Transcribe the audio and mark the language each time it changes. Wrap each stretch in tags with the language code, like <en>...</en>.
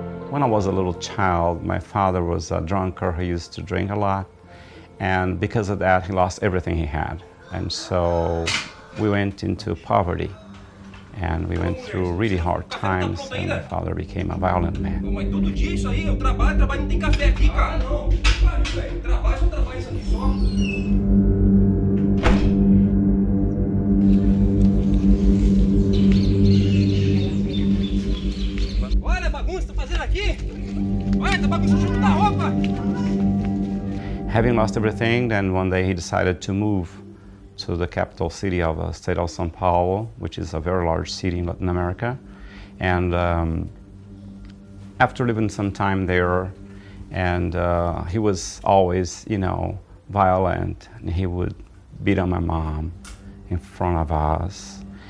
<en>When I was a little child, my father was a drunkard. He used to drink a lot, and because of that, he lost everything he had. And so we went into poverty, and we went through really hard times, and my father became a violent man.</en> <pt>Mas todo dia isso aí, eu trabalho, não tem café aqui, cara. Não, velho. Trabalho isso aqui só. Olha a bagunça que tá fazendo aqui. Olha, tá bagunçando junto da roupa.</pt> <en>Having lost everything, then one day he decided to move to the capital city of the state of São Paulo, which is a very large city in Latin America. And after living some time there, and he was always, violent, and he would beat on my mom in front of us.</en>